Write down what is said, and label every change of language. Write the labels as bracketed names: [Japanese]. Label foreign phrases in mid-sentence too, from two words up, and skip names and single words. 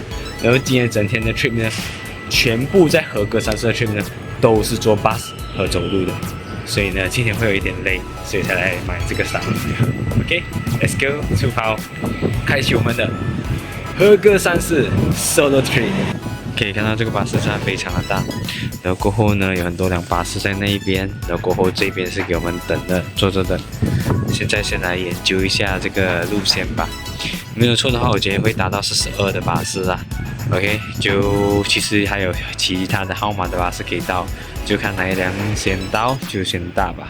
[Chinese] 然後今天整天的 trip 呢，全部在和歌山市的 trip 呢，都是坐 bus 和走路的，所以呢今天會有一點累，所以才來買這個 Starbucks。 [English] OK，Let's go， [Chinese] 出發，開啟我們的和歌山市 [English] Solo Trip。 [Chinese] 可以看到這個巴士站非常的大，然後過後呢有很多輛巴士在那一邊，然後過後這邊是給我們等的，坐着等。現在先來研究一下這個路線吧，沒有錯的話，我覺得會搭到42的巴士啦。OK， 就其實還有其他的號碼的巴士可以到，就看哪一輛先到就先搭吧。